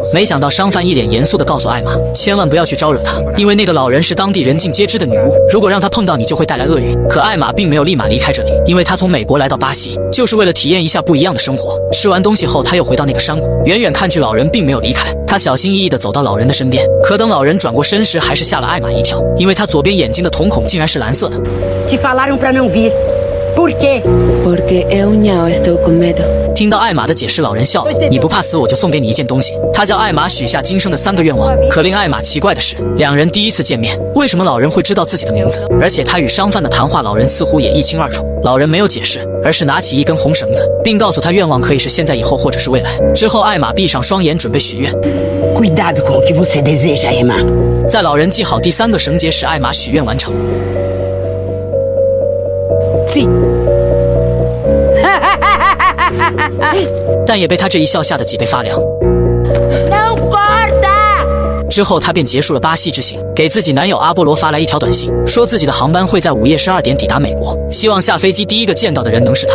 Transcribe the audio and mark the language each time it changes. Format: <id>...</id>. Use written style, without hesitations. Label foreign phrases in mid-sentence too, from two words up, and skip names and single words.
<zh>没想到商贩一脸严肃地告诉艾玛，千万不要去招惹他，因为那个老人是当地人尽皆知的女巫，如果让他碰到你就会带来厄运。可艾玛并没有立马离开这里，因为她从美国来到巴西，就是为了体验一下不一样的生活。吃完东西后，她又回到那个山谷，远远看去老人并没有离开，她小心翼翼地走到老人的身边，可等老人转过身时，还是吓了艾玛一跳，因为他左边眼睛的瞳孔竟然是蓝色的。</zh> <pt>Te falaram pra não vir. Por quê? Porque eu não estou com medo.</pt> <zh>听到艾玛的解释，老人笑了，你不怕死，我就送给你一件东西。他叫艾玛许下今生的3个愿望。可令艾玛奇怪的是，两人第一次见面，为什么老人会知道自己的名字？而且他与商贩的谈话，老人似乎也一清二楚。老人没有解释，而是拿起一根红绳子，并告诉他愿望可以是现在、以后或者是未来。之后，艾玛闭上双眼，准备许愿。</zh> <pt>Cuidado com o que você deseja, Emma.</pt> <zh>在老人系好第3个绳结时，艾玛许愿完成。但也被他这一笑吓得脊背发凉。</zh> <pt>Não corta!</pt> <zh>之后，他便结束了巴西之行，给自己男友阿波罗发来一条短信，说自己的航班会在午夜12点抵达美国，希望下飞机第一个见到的人能是他。</zh>